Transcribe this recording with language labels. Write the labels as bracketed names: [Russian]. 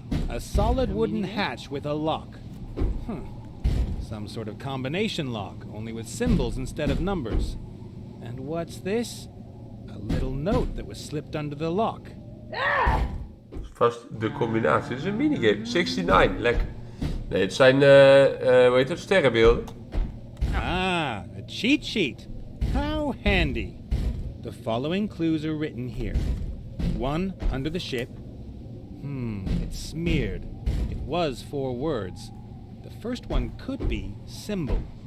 [English] A solid wooden hatch with a lock. Some sort of combination lock, only with symbols instead of numbers. And what's this? A little note that was slipped under the lock. [Dutch] Vast de combinatie. Dit is een minigame. 69, lekker. Nee, het zijn, hoe heet het, sterrenbeelden. [English] Ah, a cheat sheet. How handy. The following clues are written here. 1 under the ship. It's smeared. It was 4 words. The first one could be symbol.